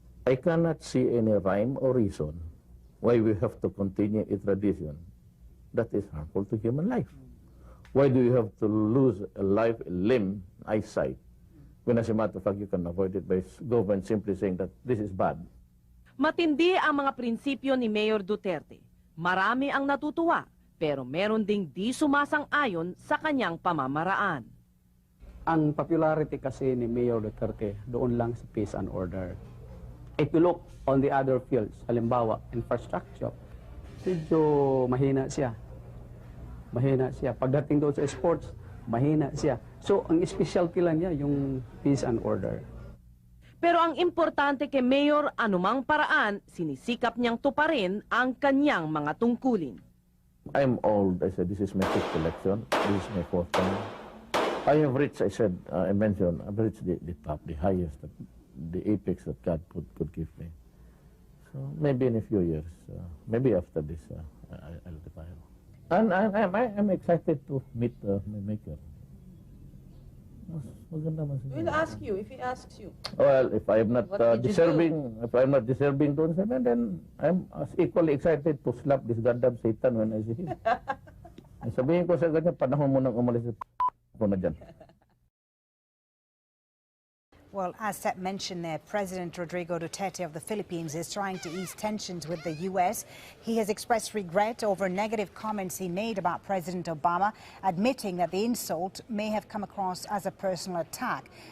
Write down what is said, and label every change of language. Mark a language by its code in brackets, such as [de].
[en] I cannot see any rhyme or reason why we have to continue a tradition that is harmful to human life. Why do you have to lose a life, a limb, eyesight, when as a matter of fact you can avoid it by government simply saying that this is bad? [tl] Matindi ang mga prinsipyo ni Mayor Duterte. Marami ang natutuwa, pero meron ding di sumasang-ayon sa kanyang pamamaraan. Ang popularity kasi ni Mayor Duterte doon lang sa peace and order. [en] If you look on the other fields, [tl] halimbawa, infrastructure, medyo mahina siya. Mahina siya. Pagdating doon sa sports, mahina siya. So, ang specialty lang niya, yung peace and order. Pero ang importante kay Mayor, anumang paraan, sinisikap niyang tuparin ang kanyang mga tungkulin. [en] I'm old. I said, this is my fifth election. This is my fourth time. I have reached, I said, I mentioned, I've reached the top, the highest, the apex that God could give me. So maybe in a few years, maybe after this, I'll retire. And I'm excited to meet my maker. We'll ask you if he asks you. Well, if I am not What did you deserving, if I am not deserving to heaven, then I'm as equally excited to slap this goddamn Satan when I see him. [tl] Sabihin ko sa kanya, panahon mo nang umalis ko na dyan. [en] Well, as Seth mentioned there, President Rodrigo Duterte of the Philippines is trying to ease tensions with the U.S. He has expressed regret over negative comments he made about President Obama, admitting that the insult may have come across as a personal attack.